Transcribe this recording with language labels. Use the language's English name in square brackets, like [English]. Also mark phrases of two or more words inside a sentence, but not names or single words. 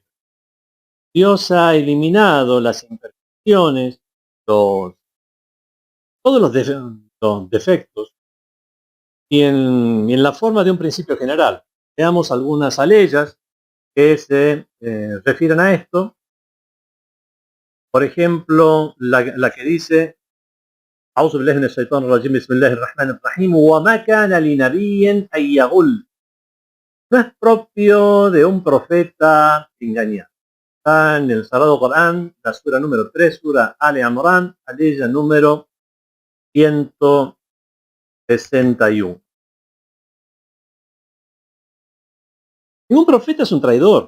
[Spanish] Dios ha eliminado las imperfecciones, todos los defectos, y en la forma de un principio general. Veamos algunas aleyas que se refieren a esto. Por ejemplo, la que dice: [Arabic] أعوذ بالله من الشيطان الرجيم بسم الله الرحمن الرحيم وما كان لنبي أن يغل. [Spanish] No es propio de un profeta engañar. Está en el Sagrado Corán, la sura número 3, sura Ale Imran, aleya número 161. Ningún profeta es un traidor.